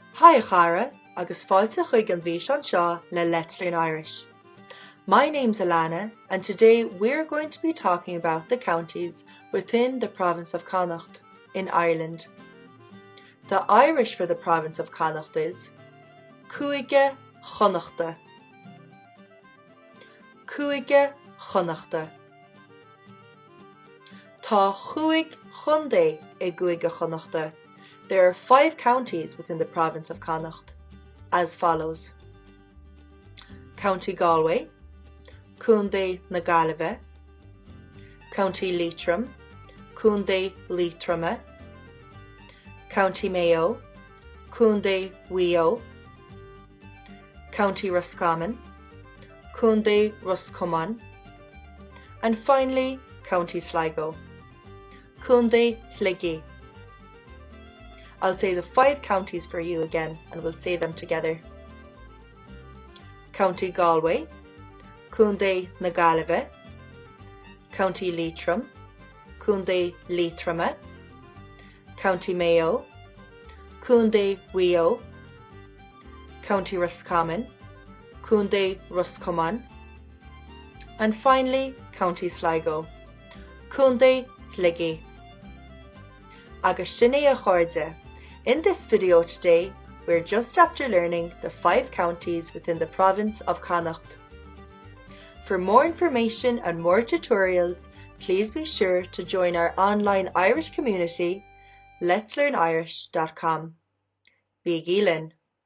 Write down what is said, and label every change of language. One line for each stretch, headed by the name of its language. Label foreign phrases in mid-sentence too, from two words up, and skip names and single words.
Irish: Hi Chara, agus fáilte chuig an bhís an seo le Let's Learn Irish.
English: My name's Alana, and today we're going to be talking about the counties within the province of Connacht in Ireland. The Irish for the province of Connacht is Cúige Chonnacht.
Irish: Cúige Chonnacht. Tá cúig chontae I Cúige Chonnacht.
English: There are 5 counties within the province of Connacht, as follows: County Galway, Contae na Gaillimhe, County Leitrim, Contae Liatroma, County Mayo, Contae Mayo, County Roscommon, Contae Roscommon, and finally County Sligo, Contae Shligigh. I'll say the 5 counties for you again and we'll say them together.
Irish: County Galway, Contae na Gaillimhe, County Leitrim, Contae Liatroma, County Mayo, Contae Mayo, County Roscommon, Contae Roscommon,
English: and finally County Sligo, Contae Shligigh.
Irish: Agus sin é a chairde.
English: In this video today, we're just after learning the 5 counties within the province of Connacht. For more information and more tutorials, please be sure to join our online Irish community, letslearnirish.com.
Irish: Bí Gaillimhe.